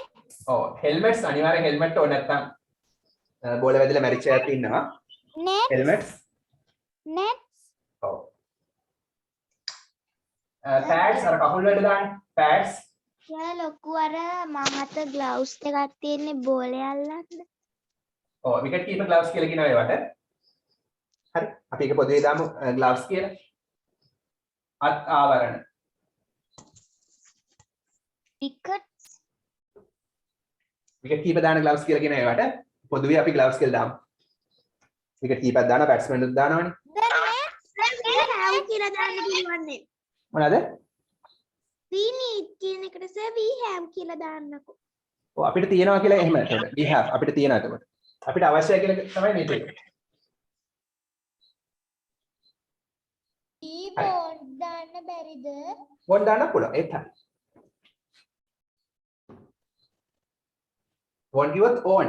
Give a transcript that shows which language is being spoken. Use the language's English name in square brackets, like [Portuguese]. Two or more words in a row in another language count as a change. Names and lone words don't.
[Sinhala] ඔව් helmets අනිවාර්යෙන් helmet ඕන නැත්නම් බෝල වැදිලා මැරිච්ච අයත් ඉන්නවා. [English] net, helmets nets, [Sinhala] ඔව් pads අර කකුල් වලට දාන්න pads කියලා ලොකු අර මහත ග්ලව්ස් එකක් තියෙන්නේ බෝලේ අල්ලන්න. ඔව් [English] wicket keeper gloves [Sinhala] කියලා කියනවා ඒවට. හරි අපි ඒක පොදුවේ දාමු gloves කියලා. අත් ආවරණ [English] wicket, wicket keeper [Sinhala] දාන gloves කියලා කියන ඒවට පොදුවේ අපි gloves කියලා දාමු. [English] wicket keeper [Sinhala] දානවා batsman උත් දානවනේ. have කියලා දාන්න පුළුවන්නේ. මොනවාද? [English] we need [Sinhala] කියන එකට [English] sir we have [Sinhala] කියලා දාන්නකෝ. ඔව් අපිට තියෙනවා කියලා එහෙම එතකොට [English] we have [Sinhala] අපිට තියෙනවා එතකොට. අපිට අවශ්‍යයි කියලා තමයි මේ තියෙන්නේ. keyboard දාන්න බැරිද? වොන් දාන්න පුළුවන් ඒත් හරි. වොන් කිව්වොත් ඕන.